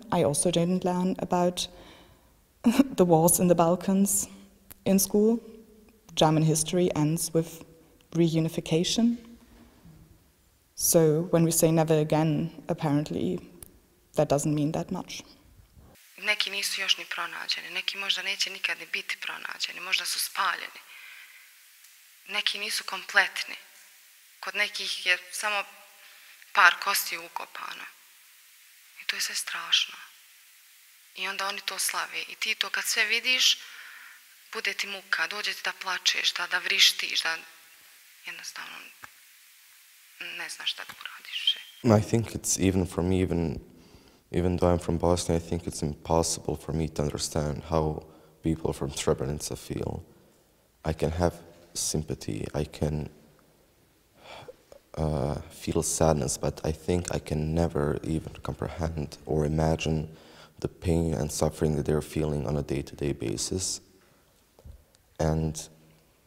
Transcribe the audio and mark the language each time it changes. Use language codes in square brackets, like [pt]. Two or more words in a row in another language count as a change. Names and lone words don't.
[en] I also didn't learn about the wars in the Balkans in school. German history ends with reunification. So when we say never again, apparently that doesn't mean that much. [bs] Neki nisu još ni pronađeni, neki možda neće nikad ni biti pronađeni, možda su spaljeni. Neki nisu kompletni. Kod nekih je samo par kosti ukopano. I to je sve strašno. I onda oni to slave. I ti to kad sve vidiš, bude ti muka, dođe ti da plačeš, da vrištiš, da jednostavno ne znaš šta da uradiš. [en] I think it's even for me, even though I'm from Bosnia, I think it's impossible for me to understand how people from Srebrenica feel. I can have sympathy, I can feel sadness, but I think I can never even comprehend or imagine the pain and suffering that they're feeling on a day-to-day basis.